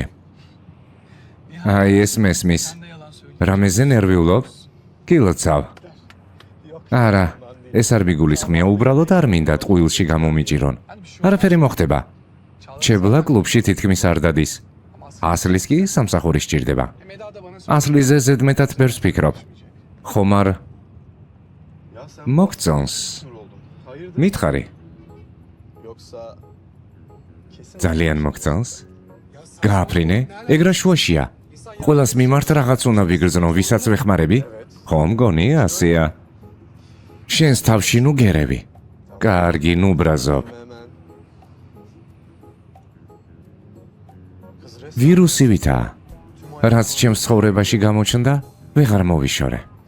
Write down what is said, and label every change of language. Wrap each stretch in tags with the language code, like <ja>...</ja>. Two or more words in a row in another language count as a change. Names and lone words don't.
<ka>აი ეს მესმის. რამეზე ნერვიულობ? გილოცავ. არა, ეს არ მიგულისხმია, უბრალოდ არ მინდა ტყუილში გამომიჭირონ. არაფერი მოხდება. ჩებლა კლუბში თითქმის არ დადის. ასლის კი სამსახური სჭირდება.</ka> <tr>Hem Eda da bana</tr> <ka>ასლიზე ზედმეტად ბევრს ვფიქრობ. ხომ არ</ka> <tr>Ya sen</tr> <ka>მოგწონს?</ka> <tr>sinir oldum. Hayırdır?</tr> <ka>მითხარი,</ka> <tr>Yoksa kesin</tr> <ka>ძალიან მოგწონს? გააფრინე? ეგრა შუაშია. ყველას მიმართ რაღაც უნდა ვიგრძნო, ვისაც ვეხმარები? ხო, მგონი ასეა. შენს თავში ნუ გერები. კარგი, ნუ ბრაზობ.</ka> <tr>hemen. Kız resmen</tr> <ka>ვირუსივითაა. რაც ჩემს ცხოვრებაში გამოჩნდა, ვეღარ მოვიშორე.</ka>